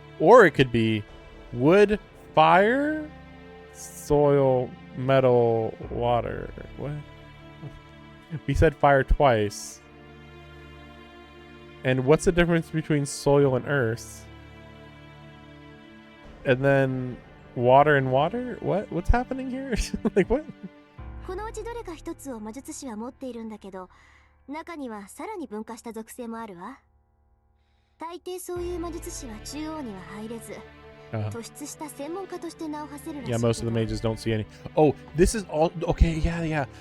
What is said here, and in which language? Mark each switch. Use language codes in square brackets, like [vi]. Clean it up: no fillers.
[en] Or it could be wood, fire, soil, metal, water. What? We said fire twice. And what's the difference between soil and earth? And then water and water? What? What's happening here? Like what? [ja] このうちどれか一つを魔術師は持っているんだけど、中にはさらに分化した属性もあるわ。大抵そういう魔術師は中央には入れず、突出した専門家として名を馳せるらしいけ [en] Yeah, [ja] ど。 [en] most of the mages don't see any. Oh, this is all okay. Yeah.